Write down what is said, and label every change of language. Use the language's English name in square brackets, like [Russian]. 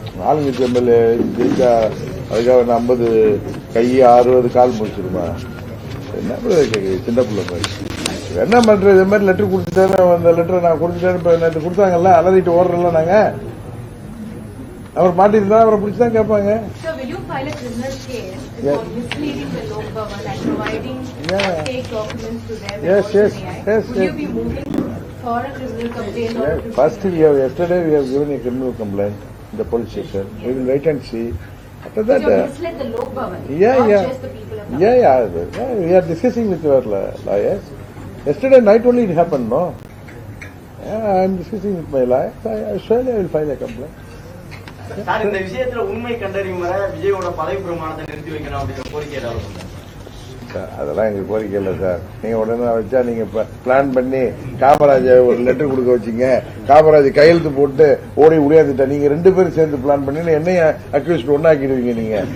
[Tamil] ஆளுங்கட்சி எம்எல்ஏ ஜெயிச்சா அதுக்காக 50 கை 60 கால் முடிச்சிருமா? என்ன சின்ன பிள்ளை மாதிரி என்ன பண்றது? இது மாதிரி லெட்டர் கொடுத்துட்டேன்னு அந்த லெட்டரை நான் கொடுத்துட்டேன்னு இப்ப நேற்று கொடுத்தாங்கல்ல, அலறிட்டு ஓடுறல நாங்க. அவர் மாட்டிருந்தா அவரை பிடிச்சுதான் கேட்பாங்க. [English] So will you file a criminal case for misleading the Lok Bhavan and providing fake documents to them? Yes. Will you be moving for a criminal complaint? First, yesterday we have given a criminal complaint in the police station. We will wait and see. After that, You misled the Lok Bhavan, Yeah. not just the people of Tamil Nadu. Yeah. We are discussing with our lawyers. Yesterday night only it happened, no? Yeah, I am discussing with my lawyers. Surely I will file a complaint. [Tamil] Sir, இந்த விஷயத்துல உண்மை கண்டறியும் வரை விஜயோட பதவி பிரமாணத்தை நிறுத்தி வைக்கணும் அப்படிங்கிற கோரிக்கை ஏதாவது? அதெல்லாம் எங்க கோரிக்கை இல்லை சார். நீங்க உடனே வச்சா நீங்க பிளான் பண்ணி காமராஜ் ஒரு லெட்டர் கொடுக்க வச்சீங்க, காமராஜ் கையெழுத்து போட்டு ஓடி உடையாந்துட்டா. நீங்க 2 பேரும் சேர்ந்து பிளான் பண்ணி என்னைய அக்யூஸ்ட் ஒன்னாக்கிடுவீங்க.